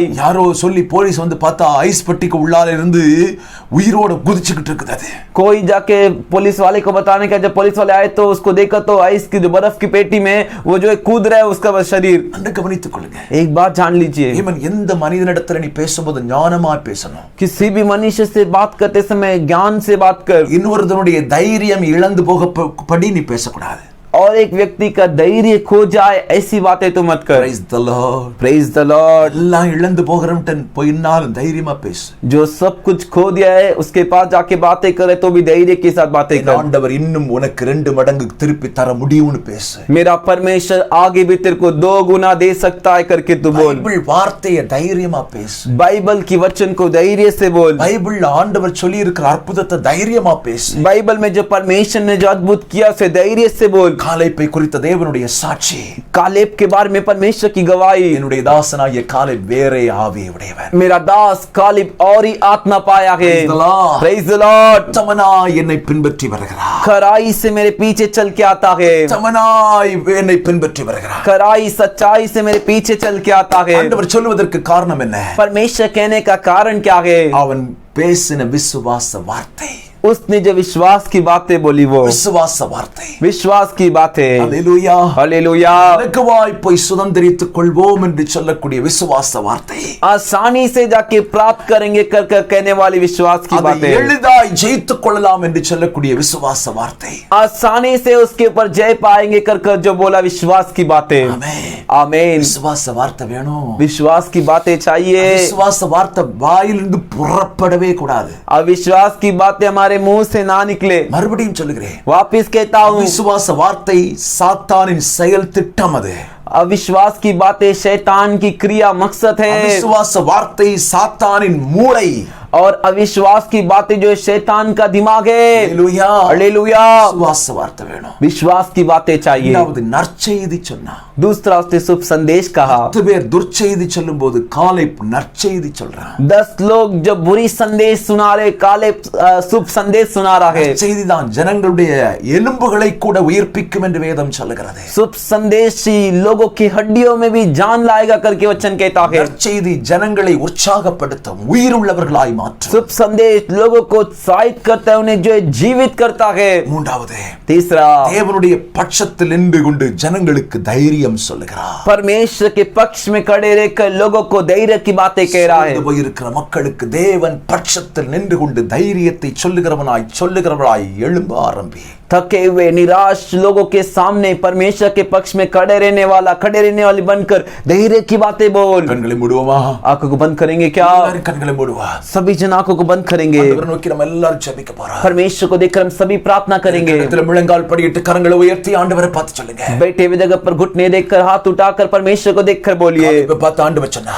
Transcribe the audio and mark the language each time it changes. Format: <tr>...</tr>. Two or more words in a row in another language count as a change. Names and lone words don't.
<ta>யாரோ சொல்லி போலீஸ் வந்து பார்த்தா ஐஸ் பெட்டிக்கு உள்ளால இருந்து உயிரோட குதிச்சுக்கிட்டு இருக்குது. அது</ta> <hi>कोई जाके पुलिस वाले को बताने का, जब पुलिस वाले आए तो उसको देखा तो आइस की जो बर्फ की पेटी में वो जो है कूद रहा है उसका शरीर.</hi> <ta>அன்று கவனித்துக் கொள்ளுங்க.</ta> <hi>एक बात जान लीजिए,</hi> <ta>இவன் எந்த மனிதனிடத்துல நீ பேசும்போது ஞானமா பேசணும்.</ta> <hi>किसी भी मनुष्य से बात करते समय ज्ञान से बात कर.</hi> <ta>இன்னொருத்தனுடைய தைரியம் இழந்து போகப்படி நீ பேசக்கூடாது.</ta> <hi>और एक व्यक्ति का धैर्य खो जाए ऐसी बातें तो मत कर.</hi> <en>Praise the Lord. Praise the Lord.</en> <ta>எல்லாம் இழந்து போகிறவன் போயினாலும் தைரியமா பேசு.</ta> <hi>जो सब कुछ खो दिया है उसके पास जाके बातें करे तो भी धैर्य के साथ बातें कर.</hi> <ta>ஆண்டவர் இன்னும் உனக்கு 2 மடங்கு திருப்பி தர முடியும்னு பேசு.</ta> <hi>मेरा परमेश्वर आगे भी तेरे को 2 गुना दे सकता है करके तू बोल.</hi> <ta>பைபிள் வார்த்தையை தைரியமா பேசு.</ta> <hi>बाइबल की वचन को धैर्य से बोल.</hi> <ta>பைபிள்ல ஆண்டவர் சொல்லி இருக்கிற அற்புதத்தை தைரியமா பேசு.</ta> <hi>बाइबल में जो परमेश्वर ने जो अद्भुत किया उसे धैर्य से बोल.</hi> <ta>காலேப்பை குறித்த தேவனுடைய சாட்சி.</ta> <hi>कालेब के बारे में परमेश्वर की गवाही,</hi> <ta>என்னுடைய தாசனாகிய காலேப் வேறே ஆவியை உடையவன்.</ta> <hi>मेरा दास कालेब और ही आत्मा पाया है.</hi> <en>Praise the Lord. Praise the Lord.</en> <ta>உத்தமனாய் என்னை பின்பற்றி வருகிறார்.</ta> <hi>खराई से मेरे पीछे चल के आता है.</hi> <ta>உத்தமனாய் என்னை பின்பற்றி வருகிறார்.</ta> <hi>खराई सच्चाई से मेरे पीछे चल के आता है.</hi> <ta>ஆண்டவர் சொல்வதற்கு காரணம் என்ன?</ta> <hi>परमेश्वर कहने का कारण क्या है?</hi> <ta>அவன் பேசின விசுவாச வார்த்தை.</ta> <hi>उसने जो विश्वास की बातें बोली, वो</hi> <ta>விசுவாச வார்த்தை.</ta> <hi>विश्वास की बातें.</hi> <ta>அல்லேலூயா.</ta> <hi>हालेलुया.</hi> <ta>இலகுவாய் போய் சுதந்தரித்துக் கொள்வோம் என்று சொல்லக்கூடிய விசுவாச வார்த்தை.</ta> <hi>आसानी से जाके प्राप्त करेंगे कर कर कहने वाली विश्वास की</hi> <ta>அதை</ta> <hi>बातें.</hi> <ta>எளிதாய் ஜெயித்துக் கொள்ளலாம் என்று சொல்லக்கூடிய விசுவாச வார்த்தை.</ta> <hi>आसानी से उसके ऊपर जय पाएंगे कर कर जो बोला विश्वास की बातें.</hi> <ta>ஆமென்.</ta> <hi>आमीन.</hi> <ta>விசுவாச வார்த்தை வேணும்.</ta> <hi>विश्वास की बातें चाहिए.</hi> <ta>விசுவாச வார்த்தை வாயிலிருந்து புறப்படவே கூடாது.</ta> <hi>अविश्वास की बातें हमारे मुंह से ना निकले.</hi> <ta>மறுபடியும் சொல்லுகிறேன்,</ta> <hi>वापिस कहता हूँ,</hi> <ta>விசுவாச வார்த்தை சாத்தானின் செயல் திட்டம். அது</ta> <hi>अविश्वास की बातें शैतान की क्रिया मकसद है.</hi> <ta>விசுவாச வார்த்தை சாத்தானின் மூளை.</ta> <hi>और अविश्वास की बातें जो शैतान का दिमाग है.</hi> <ta>அல்லேலூயா.</ta> <hi>हालेलुया.</hi> <ta>விசுவாச வார்த்தை வேணும்.</ta> <hi>विश्वास की बातें चाहिए.</hi> <ta>இரண்டாவது நற்செய்தி சொன்னா.</ta> <hi>दूसरा उसने शुभ संदेश कहा.</hi> <ta>10 பேர் துர்ச்செய்தி சொல்லும்போது காலேப் நற்செய்தி சொல்றான்.</ta> <hi>10 लोग जब बुरी संदेश सुना रहे, काले शुभ संदेश सुना रहा है.</hi> <ta>செய்தி தான் ஜனங்களுடைய எலும்புகளை கூட உயிர்ப்பிக்கும் என்று வேதம் சொல்லுகிறது.</ta> <hi>शुभ संदेश ही लोगों की हड्डियों में भी जान लाएगा करके वचन कहता है.</hi> <ta>நற்செய்தி ஜனங்களை உற்சாகப்படுத்தும், உயிருள்ளவர்களாய் மாற்றும்.</ta> <hi>शुभ संदेश लोगों को उत्साहित करता है, उन्हें जो है जीवित करता है.</hi> <ta>மூன்றாவது,</ta> <hi>तीसरा,</hi> <ta>தேவனுடைய பட்சத்தில் நின்று கொண்டு ஜனங்களுக்கு தைரியம் சொல்லுகிறார்.</ta> <hi>परमेश्वर के पक्ष में खड़े रहकर लोगों को धैर्य की बातें कह रहा है.</hi> <ta>சோர்ந்து போயிருக்கிற மக்களுக்கு தேவன் பட்சத்தில் நின்று கொண்டு தைரியத்தை சொல்லுகிறவராய் எழும்ப ஆரம்பி.</ta> <hi>थके हुए निराश लोगों के सामने परमेश्वर के पक्ष में खड़े रहने वाली बनकर धैर्य की बातें बोल.</hi> <ta>கண்களை மூடுவோமா?</ta> <hi>आंखों को बंद करेंगे क्या?</hi> <ta>எல்லாரும் கண்களை மூடுவா.</ta> <hi>सभी जन आंखों को बंद करेंगे.</hi> <ta>ஆண்டவரை நோக்கி நம்ம எல்லாரும் ஜெபிக்க போறோம்.</ta> <hi>परमेश्वर को देखकर हम सभी प्रार्थना करेंगे.</hi> <ta>இடத்துல முழங்கால் படியிட்டு கரங்களை உயர்த்தி ஆண்டவரை பார்த்து சொல்லுங்க.</ta> <hi>बैठे हुए जगह पर घुटने देखकर, हाथ उठाकर परमेश्वर को देखकर बोलिए.</hi> <ta>காலேபை பார்த்து ஆண்டவர் சொன்னார்,</ta>